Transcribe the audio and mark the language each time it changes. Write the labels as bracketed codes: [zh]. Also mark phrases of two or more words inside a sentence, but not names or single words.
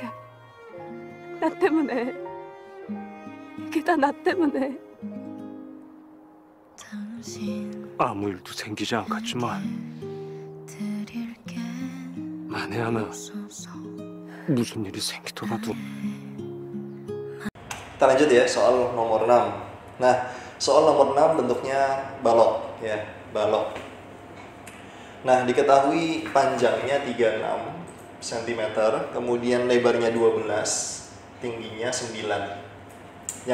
[ko] 나 때문에. 이게 다 나 때문에. 아무 일도 생기지 않겠지만 만에 하나 무슨 일이 생기더라도 [id] Kita lanjut ya, soal nomor 6. Nah, soal nomor 6 bentuknya balok ya, balok. Nah, diketahui panjangnya 36 cm, kemudian lebarnya 12, tingginya 9.